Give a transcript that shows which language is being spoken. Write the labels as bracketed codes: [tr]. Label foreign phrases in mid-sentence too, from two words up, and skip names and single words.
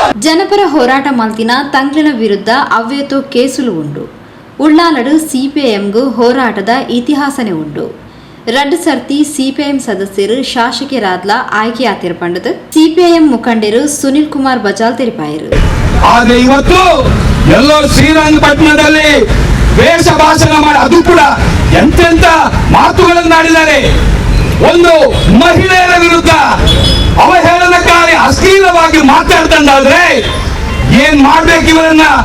[tcy] ಜನಪರ ಹೋರಾಟ ಮಲ್ತಿನ ತಂಗ್ಲಿನ ವಿರುದ್ಧ ಅವ್ಯತೋ ಕೇಸುಲು ಉಂಡು. ಉಳ್ಳಾಲಡು ಸಿಪಿಐಎಂಗೂ ಹೋರಾಟದ ಇತಿಹಾಸನೇ ಉಂಡು. 2 ಸರ್ತಿ ಸಿಪಿಐಎಂ ಸದಸ್ಯರು ಶಾಸಕರಾದ್ಲ ಆಯ್ಕೆಯಾತಿರ್ಪಂಡದು ಸಿಪಿಐಎಂ ಮುಖಂಡರು ಸುನಿಲ್ ಕುಮಾರ್ ಬಜಾಲ್ ತೆರಿಪಾಯರು. [kn] ಆದ್ರೆ ಇವತ್ತು ಎಲ್ಲೋ ಶ್ರೀರಂಗಪಟ್ಟಣದಲ್ಲಿ ವೇಷ ಭಾಷಣ ಮಾಡಿ ಅದು ಕೂಡ ಎಂತೆಂತ ಮಾತುಗಳನ್ನಾಡಿದ್ದಾರೆ. ಒಂದು ಮಹಿಳೆಯರ ವಿರುದ್ಧ ಅವಹೇಳನಕಾರಿ ಅಶ್ಲೀಲವಾಗಿ ಮಾತಾಡ್ತಂದಾದ್ರೆ ಏನ್ ಮಾಡ್ಬೇಕು ಇವರನ್ನ?